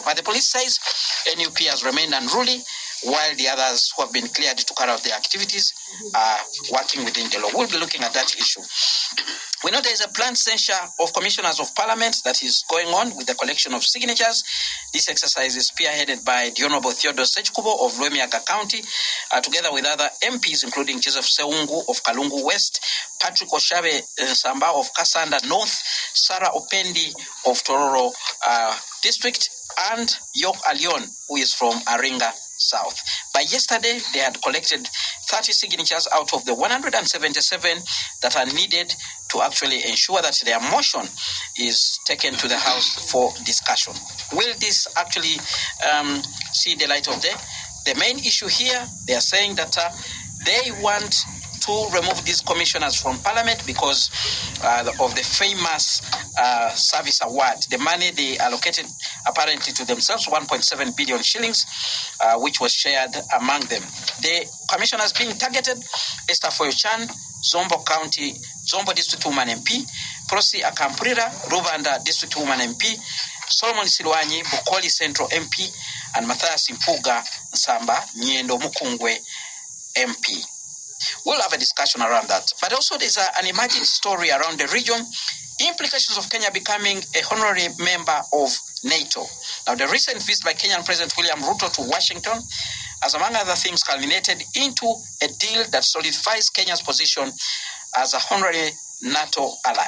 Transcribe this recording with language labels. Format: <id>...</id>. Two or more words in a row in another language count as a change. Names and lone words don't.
<en>But the police says NUP has remained unruly while the others who have been cleared to carry out their activities are working within the law. We'll be looking at that issue. We know there is a planned censure of commissioners of parliament that is going on with the collection of signatures. This exercise is spearheaded by the Honorable Theodore Sechkubo of Lwemiaga County, together with other MPs, including Joseph Seungu of Kalungu West, Patrick Oshabe Samba of Kasanda North, Sarah Opendi of Tororo District, and Yok Alion, who is from Aringa South. By yesterday, they had collected 30 signatures out of the 177 that are needed to actually ensure that their motion is taken to the House for discussion. Will this actually see the light of day? The main issue here, they are saying that they want to remove these commissioners from Parliament because of the famous service award, the money they allocated apparently to themselves, 1.7 billion shillings, which was shared among them. The commissioners being targeted: Esther Foyochan, Zombo County, Zombo District Woman MP, Prosi Akampurira, Rubanda District Woman MP, Solomon Silwanyi, Bukoli Central MP, and Matthias Impuga Nsamba, Nyendo Mukungwe MP. We'll have a discussion around that. But also there's an emerging story around the region, implications of Kenya becoming a honorary member of NATO. Now, the recent visit by Kenyan President William Ruto to Washington has, among other things, culminated into a deal that solidifies Kenya's position as a honorary NATO ally.</en>